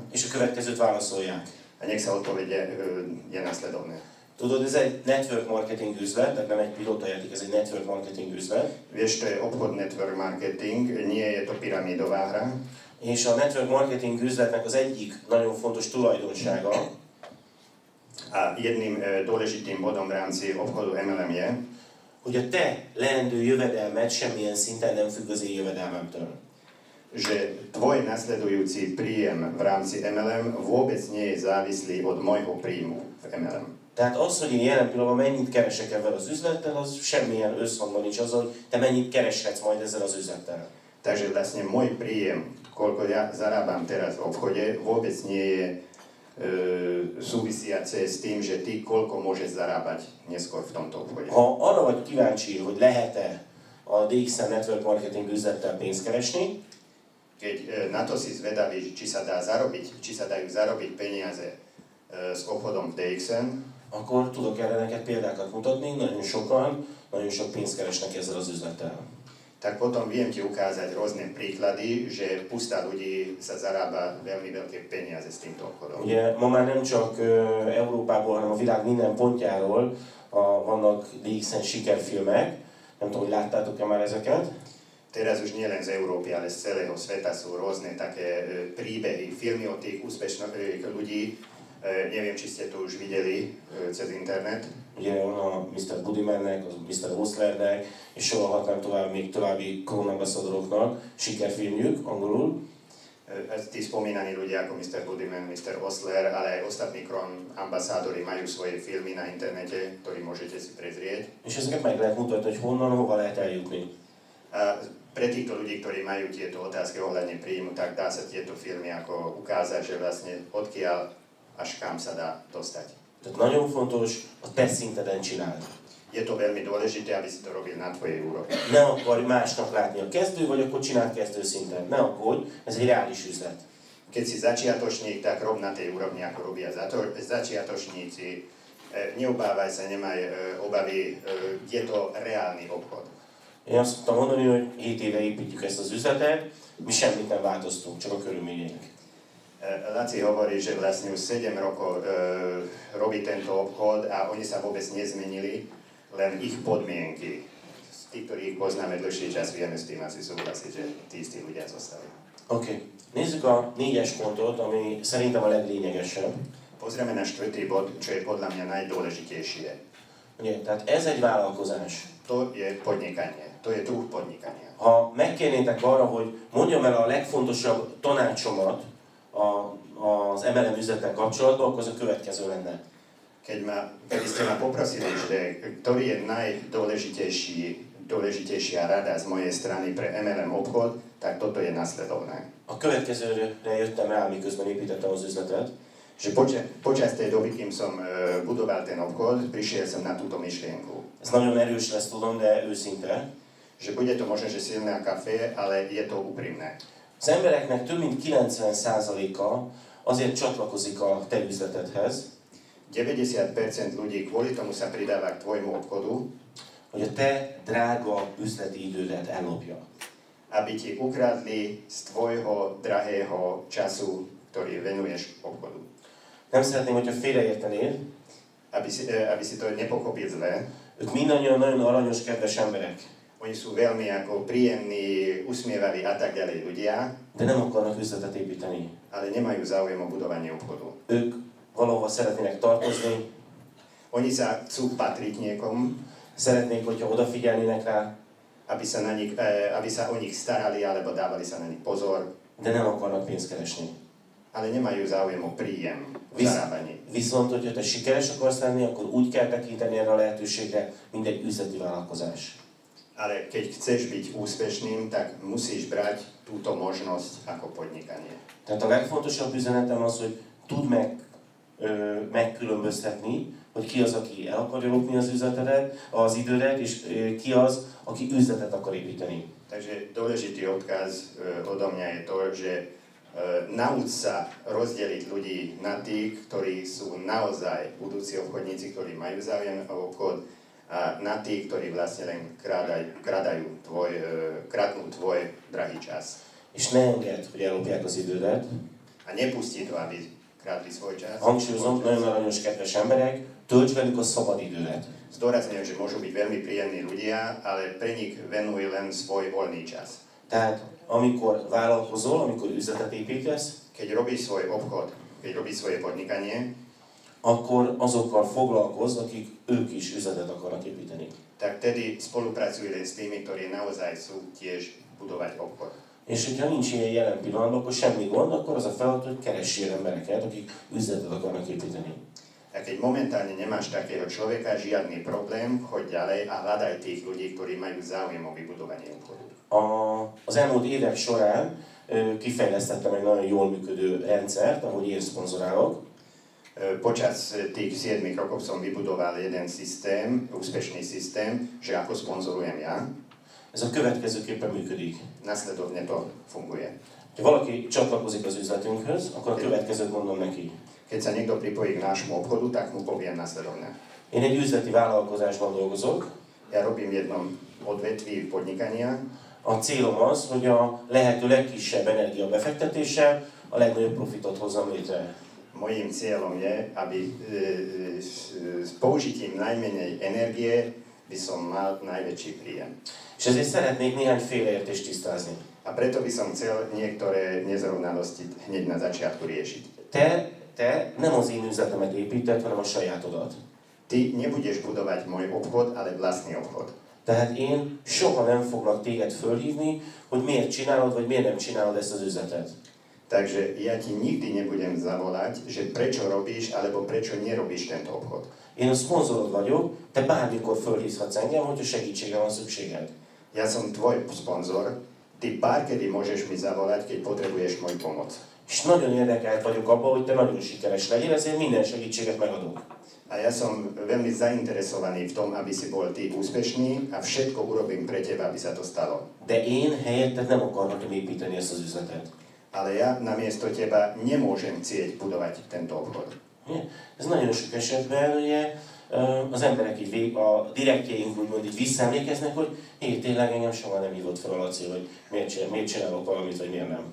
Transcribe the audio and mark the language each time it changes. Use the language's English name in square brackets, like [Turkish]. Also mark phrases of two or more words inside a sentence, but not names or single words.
[Hungarian] És a következőt válaszolják. [Slovak] A nech sa odpovede je nasledovné. [Hungarian] Tudod, ez egy [English] network marketing [Hungarian] üzlet, tehát nem egy pilótajáték, ez egy [English] network marketing [Hungarian] üzlet. [Slovak] Vieš, to je obchod [English] network marketing, [Slovak] nie je to pyramidová hra. [Hungarian] És a [English] network marketing [Hungarian] üzletnek az egyik nagyon fontos tulajdonsága, [Slovak] a jedným dôležitým bodom v rámci obchodu MLM je, [Hungarian] hogy a te leendő jövedelmed semmilyen szinten nem függ az én jövedelmemtől. [Slovak] Že tvoj nasledujúci príjem v rámci MLM vôbec nie je závislý od môjho príjmu v MLM. [Hungarian] Tehát az, hogy én jelen pillanatban mennyit keresek ezzel az üzlettel, az semmilyen összhangban nincs azzal, hogy te mennyit kereshetsz majd ezzel az üzlettel. [Slovak] Takže vlastne môj príjem, koľko ja zarábam teraz v obchode, vôbec nie je súvisiace s tým, že ty koľko môžeš zarábať neskôr v tomto obchode. [Hungarian] Ha arra vagy kíváncsi, hogy lehet-e a DXN Network Marketing üzlettel pénzt keresni, [Slovak] keď na to si zvedavý, či sa dajú zarobiť peniaze s obchodom v DXN, [Hungarian] akkor tudok erre neked példákat mutatni, nagyon sokan, nagyon sok pénzt keresnek ezzel az üzlettel. [Slovak] Tak potom viem ti ukázať rôzne príklady, že pusta ľudí sa zarába veľmi veľké peniaze s týmto obchodom. [Hungarian] Ugye ma már nem csak Európából, hanem a világ minden pontjáról vannak DXN sikerfilmek. Nem tudom, hogy láttátok-e már ezeket? [Slovak] Teraz už nie len z Európy, ale z celého sveta sú rôzne také príbehy, filmy o tých úspešných ľudí. Neviem, či ste to už videli cez internet. [Hungarian] Ugye van a Mr. Budimannek, a Mr. Oslernek, és sorolhatnám tovább még további krónambaszadoroknak sikerfilmjük angolul. [Slovak] Tí spomínaní ľudia ako Mr. Budiman, Mr. Osler, ale aj ostatní ambasádori majú svoje filmy na internete, ktoré môžete si prezrieť. [Hungarian] És ezeket meg lehet mutatni, hogy honnan, hova lehet eljutni. [Slovak] A pre týchto ľudí, ktorí majú tieto otázky ohľadne príjmu, tak dá sa tieto filmy ako ukázať, že vlastne odkiaľ až kam sa dá dostať. [Hungarian] Tehát nagyon fontos a te szinteden csináld. [Slovak] Je to veľmi dôležité, aby si to robil na tvojej úrovni. [Hungarian] Ne akarj másnak látni a kezdő, vagy akkor csináld kezdő szinten. Ne aggódj, ez egy reális üzlet. [Slovak] Keď si začiatočník, tak rob na tej úrovni, ako robia začiatočníci. Neobávaj sa, nemaj obavy, je to reálny obchod. [Hungarian] Én azt szoktam mondani, hogy 7 éve építjük ezt az üzletet, mi semmit nem változtunk, csak a körülmények. [Slovak] Laci hovorí, že vlastne už 7 rokov robí tento obchod a oni sa vôbec nezmenili, len ich podmienky. Tí, ktorí ich poznáme dlhší čas, vieme s tým asi súhlasiť, že tí istí ľudia zostali. [Hungarian] Oké. Nézzük a 4-es pontot, ami szerintem a leglényegesebb. [Slovak] Pozrieme na 4. bod, čo je podľa mňa najdôležitejšie. [Hungarian] Ugye, tehát ez egy vállalkozás. [Slovak] To je podnikanie, to je druh podnikania. [Hungarian] Ha megkérnétek arra, hogy mondjam el a legfontosabb tanácsomat az MLM üzlettel kapcsolatban, akkor az a következő lenne. [Slovak] Keby ste ma poprosili, že ktorý je najdôležitejšia rada z mojej strany pre MLM obchod, tak toto je nasledovné. [Hungarian] A következőre jöttem rá, miközben építettem az üzletet. [Slovak] Že počas tej doby, kým som budoval ten obchod, prišiel som na túto myšlienku. [Hungarian] Ez nagyon erős lesz, tudom, de őszinte. [Slovak] Že bude to možno, že silné kafé, ale je to úprimné. [Hungarian] Az embereknek több mint 90%-a azért csatlakozik a te üzletedhez, [Slovak] 90% ľudí kvôli tomu sa pridáva k tvojmu obchodu, [Hungarian] hogy a te drága üzleti idődet ellopja. [Slovak] Aby ti ukradli z tvojho drahého času, ktorý venuješ obchodu. [Hungarian] Nem szeretném, hogyha félreértenél. [Slovak] Aby si to nepochopil zle. [Hungarian] Ők mindannyian nagyon aranyos, kedves emberek. [Slovak] Oni sú veľmi ako príjemní, usmievaví a tak ďalej ľudia. [Hungarian] De nem akarnak üzletet építeni. [Slovak] Ale nemajú záujem o budovanie obchodu. [Hungarian] Ők valahova szeretnének tartozni. [Slovak] Oni sa chcú patriť niekomu. [Hungarian] Szeretnék, hogyha odafigyelnének rá. [Slovak] Aby sa o nich starali, alebo dávali sa na nich pozor. [Hungarian] De nem akarnak pénzt keresni. [Slovak] Ale nemajú záujem o príjem, o zarábanie. [Hungarian] Viszont, hogyha te sikeres akarsz lenni, akkor úgy kell tekinteni erre a lehetőségre, mint egy üzleti vállalkozás. [Slovak] Ale keď chceš byť úspešným, tak musíš brať túto možnosť ako podnikanie. [Hungarian] Tehát a legfontosabb üzenetem az, hogy tudd megkülönböztetni, hogy ki az, aki el akarja lopni az üzletedet, az idődet, és ki az, aki üzletet akar építeni. [Slovak] Takže dôležitý odkaz odo mňa je to, že nauč sa rozdeliť ľudí na tých, ktorí sú naozaj budúci obchodníci, ktorí majú záujem o obchod, a na tých, ktorí vlastne len kradnú tvoj drahý čas. [Hungarian] És ne engedd, hogy ellopják az idődet. [Slovak] A nepustí to, aby kradli svoj čas. [Hungarian] Hangsúlyozom, nagyon aranyos, kedves emberek, tölts velük a szabad idődet. [Slovak] Zdôrazňujem, že môžu byť veľmi príjemní ľudia, ale pre nich venuj len svoj voľný čas. [Hungarian] Tehát amikor vállalkozol, amikor üzletet építesz, [Slovak] keď robíš svoj obchod, keď robíš svoje podnikanie, [Hungarian] akkor azokkal foglalkozz, akik ők is üzletet akarnak építeni. [Slovak] Tak tedy spolupracuj len s tými, ktorí naozaj sú tiež budovať obchod. [Hungarian] És hogyha nincs ilyen jelen pillanatban, akkor semmi gond, akkor az a feladat, hogy keressél embereket, akik üzletet akarnak építeni. [Slovak] A keď momentálne nemáš takého človeka, žiadny problém, choď ďalej a hľadaj tých ľudí, ktorí majú záujem o vybudovanie obchodu. [Hungarian] Az elmúlt évek során kifejlesztettem egy nagyon jól működő rendszert, ahogy én szponzorálok. [Slovak] Počas tých 7 rokov som vybudoval jeden systém, úspešný systém, že ako sponzorujem ja. [Hungarian] Ez a következőképpen működik. [Slovak] Nasledovne to funguje. [Hungarian] Ha valaki csatlakozik az üzletünkhöz, akkor a következőt mondom neki. [Slovak] Keď sa niekto pripojí k nášmu obchodu, tak mu poviem nasledovne. [Hungarian] Én egy üzleti vállalkozásban dolgozok. [Slovak] Ja robím v jednom odvetví podnikania. [Hungarian] A célom az, hogy a lehető legkisebb energiabefektetéssel a legnagyobb profitot hozzam létre. [Slovak] Mojím cieľom je, aby s použitím najmenej energie by som mal najväčší príjem. [Hungarian] És ezért szeretnék néhány félreértést tisztázni. [Slovak] A preto by som chcel niektoré nezrovnalosti hneď na začiatku riešiť. [Hungarian] Te nem az én üzletemet építed, hanem a sajátodat. [Slovak] Ty nebudeš budovať môj obchod, ale vlastný obchod. [Hungarian] Tehát én soha nem foglak téged fölhívni, hogy miért csinálod, vagy miért nem csinálod ezt az üzletet. [Slovak] Takže ja ti nikdy nebudem zavolať, že prečo robíš, alebo prečo nerobíš tento obchod. [Hungarian] Én a szponzorod vagyok, te bármikor fölhívhatsz engem, hogyha segítségre van szükséged. [Slovak] Ja som tvoj sponzor, ty párkedy môžeš mi zavolať, keď potrebuješ moju pomoc. [Hungarian] És nagyon érdekelt vagyok abban, hogy te nagyon sikeres legyél, ezért minden segítséget megadok. [Slovak] A ja som veľmi zainteresovaný v tom, aby si bol ty úspešný a všetko urobím pre teba, aby sa to stalo. [Hungarian] De én helyetted nem akarhatom építeni ezt az üzletet. [Slovak] Ale ja namiesto teba nemôžem chcieť budovať tento obchod. [Hungarian] Ez nagyon sok esetben ugye, az emberek így a direktjeink úgymond így visszaemlékeznek, hogy hé, tényleg engem soha nem hívott fel a Laci, hogy miért csinálok valamit, vagy miért nem.